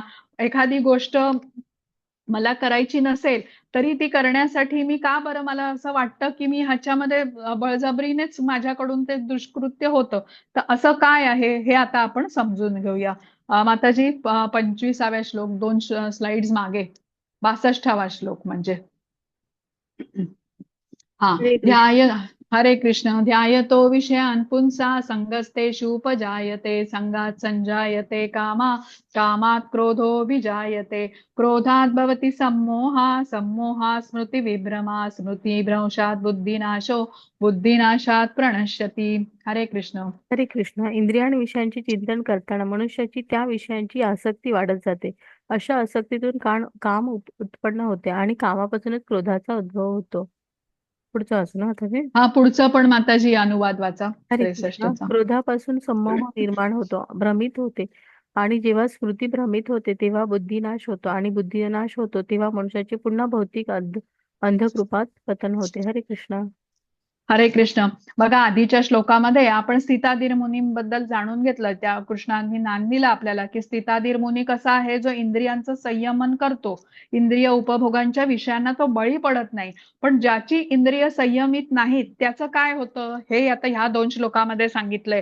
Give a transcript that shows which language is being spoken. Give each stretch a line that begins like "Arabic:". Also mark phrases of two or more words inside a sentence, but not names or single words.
Marathi: एखादी गोष्ट मला करायची नसेल तरी ती करण्यासाठी मी का बरं, मला असं वाटतं की मी ह्याच्यामध्ये बळजबरीनेच माझ्याकडून ते दुष्कृत्य होतं. तर असं काय आहे हे आता आपण समजून घेऊया. माताजी 25व्या श्लोक, 2 स्लाइड्स मागे, 62वा श्लोक म्हणजे. हा. हरे कृष्ण. हरे कृष्ण.
Sanskrit: ध्यायतो विषयान् पुंसा संगस्तेषुपजायते, संगात् संजायते कामा, कामात् क्रोधो विजायते, क्रोधात् भवति सम्मोहा, सम्मोहात् स्मृतिविभ्रमा, स्मृतिभ्रंशात् बुद्धिनाशो, बुद्धिनाशात् प्रणश्यति.
Marathi: हरे कृष्ण. हरे कृष्ण. इंद्रियांविषयांचे चिंतन करताना मनुष्याची त्या विषयांची आसक्ती वाढत जाते. अशा आसक्तीतून काम उत्पन्न होते आणि कामापासूनच क्रोधाचा उद्भव होतो. पुढचं वाचू ना आता हे? हा, पुढचं पण माताजी अनुवाद वाचा, हरे कृष्ण. 63चा. क्रोधापासून संमोह निर्माण होतो, भ्रमित होते, आणि जेव्हा स्मृती भ्रमित होते तेव्हा बुद्धिनाश होतो, आणि बुद्धिनाश होतो तेव्हा मनुष्याचे पुन्हा भौतिक अंधकृपात पतन होते. हरे कृष्ण. हरे कृष्ण. बघा, आधीच्या श्लोकामध्ये आपण स्थिताधीर मुनींबद्दल जाणून घेतलं. त्या कृष्णांनी ज्ञान दिलं आपल्याला की स्थिताधीर मुनी कसा आहे, जो इंद्रियांचं संयमन करतो, इंद्रिय उपभोगांच्या विषयांना तो बळी पडत नाही. पण ज्याची इंद्रिय संयमित नाहीत त्याचं काय होतं हे आता ह्या 2 श्लोकामध्ये सांगितलंय.